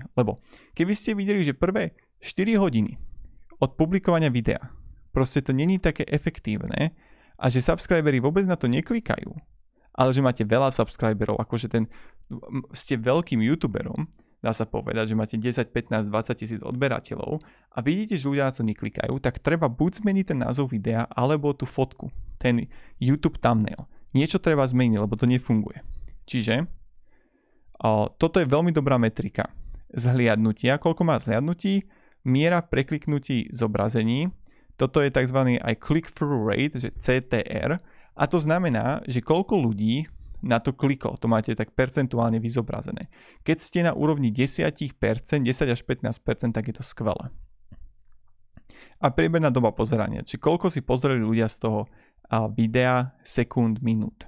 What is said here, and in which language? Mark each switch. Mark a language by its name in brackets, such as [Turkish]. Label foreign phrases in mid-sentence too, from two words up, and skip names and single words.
[Slovak] Lebo keby ste videli, že prvé 4 hodiny od publikovania videa proste to není také efektívne, a že subscriberi vôbec na to neklikajú, ale že máte veľa subscriberov, akože ste veľkým youtuberom, dá sa povedať, že máte 10, 15, 20 tisíc odberateľov a vidíte, že ľudia na to neklikajú, tak treba buď zmeniť ten názov videa, alebo tú fotku, ten YouTube thumbnail. Niečo treba zmeniť, lebo to nefunguje. Čiže toto je veľmi dobrá metrika. Zhliadnutia, koľko má zhliadnutí, miera prekliknutí zobrazení. Toto je tzv. Aj [English] click-through rate, [Slovak] že CTR, a to znamená, že koľko ľudí na to kliklo, to máte tak percentuálne vyzobrazené. Keď ste na úrovni 10%, 10 až 15%, tak je to skvelé. A priemerná doba pozerania, či koľko si pozreli ľudia z toho videa sekúnd, minút.